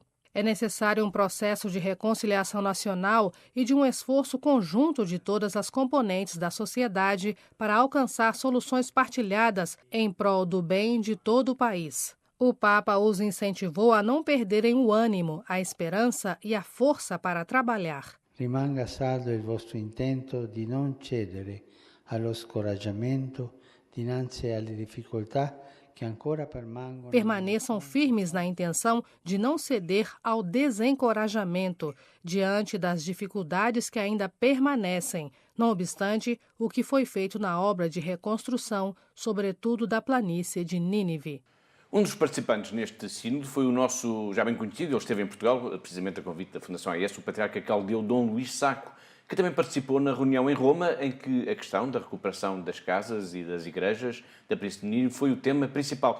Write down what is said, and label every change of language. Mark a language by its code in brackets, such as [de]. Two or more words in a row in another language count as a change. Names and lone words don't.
[pt] É necessário um processo de reconciliação nacional e de um esforço conjunto de todas as componentes da sociedade para alcançar soluções partilhadas em prol do bem de todo o país. O Papa os incentivou a não perderem o ânimo, a esperança e a força para trabalhar. [it] Rimanga saldo il vostro intento di non cedere allo scoraggiamento dinanzi alle difficoltà que ancora permangono. [pt] Permaneçam firmes na intenção de não ceder ao desencorajamento diante das dificuldades que ainda permanecem, não obstante o que foi feito na obra de reconstrução, sobretudo da planície de Nínive. Um dos participantes neste sínodo foi o nosso, já bem conhecido, ele esteve em Portugal, precisamente a convite da Fundação AIS, o patriarca caldeu Dom Luís Sacco, que também participou na reunião em Roma, em que a questão da recuperação das casas e das igrejas da Planície de Nínive foi o tema principal.